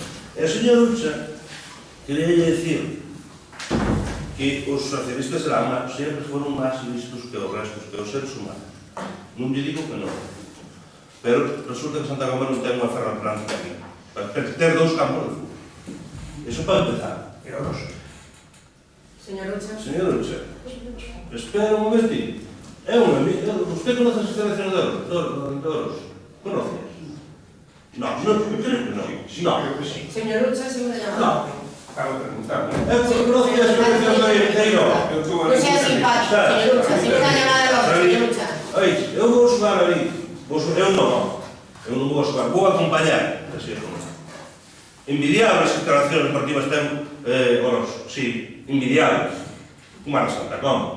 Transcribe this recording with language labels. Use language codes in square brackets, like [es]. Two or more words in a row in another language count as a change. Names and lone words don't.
[gl] E a señora Ucha quería decir que os socialistas sempre foron máis listos que os restos, que os seres humanos. Non lle digo que non. Pero resulta que Santa Comba non ten unha ferra planta aquí. Para ter 2 campos de fútbol. Eso para empezar. [es] Era dos. Señor Ucha. Señor Ucha, espera un momentito. Usted conoce as instalaciones de Oros? ¿Conoce? No, creo que no. Sí, No. creo que sí. Señor Ucha, segunda llamada. Estaba preguntando. Conoce as instalaciones de Oros? [gl] Eu estou [es] Non sea simpático, señor Ucha, segunda llamada de voz, señor Ucha. [gl] Oye, eu vou xogar ali. Eu non vou xogar. Vou acompañar. Así é como. [es] Envidiables instalaciones deportivas ten Oros. Sí, envidiables. Como a Santa Comba.